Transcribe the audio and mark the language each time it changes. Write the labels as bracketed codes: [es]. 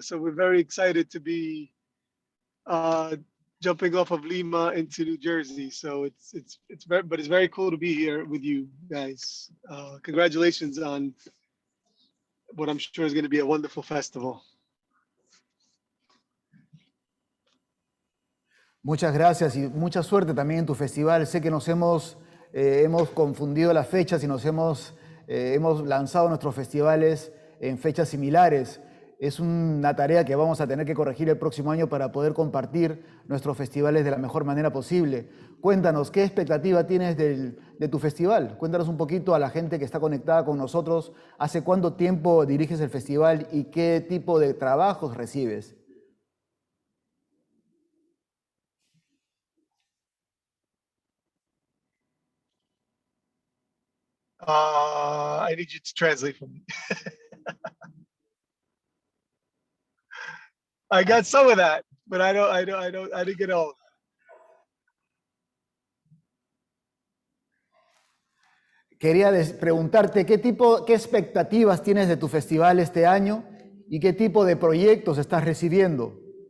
[en] So we're very excited to be jumping off of Lima into New Jersey. So it's very cool to be here with you guys. Congratulations on what I'm sure is going to be a wonderful festival. [es] Muchas gracias y mucha suerte también en tu festival. Sé que nos hemos confundido las fechas y hemos lanzado nuestros festivales en fechas similares. Es una tarea que vamos a tener que corregir el próximo año para poder compartir nuestros festivales de la mejor manera posible. Cuéntanos, ¿qué expectativa tienes de tu festival? Cuéntanos un poquito a la gente que está conectada con nosotros. ¿Hace cuánto tiempo diriges el festival y qué tipo de trabajos recibes? [en] I need you to translate for me. I got some of that, but I didn't get all of it. [es] Quería preguntarte qué expectativas tienes de tu festival este año y qué tipo de proyectos estás recibiendo.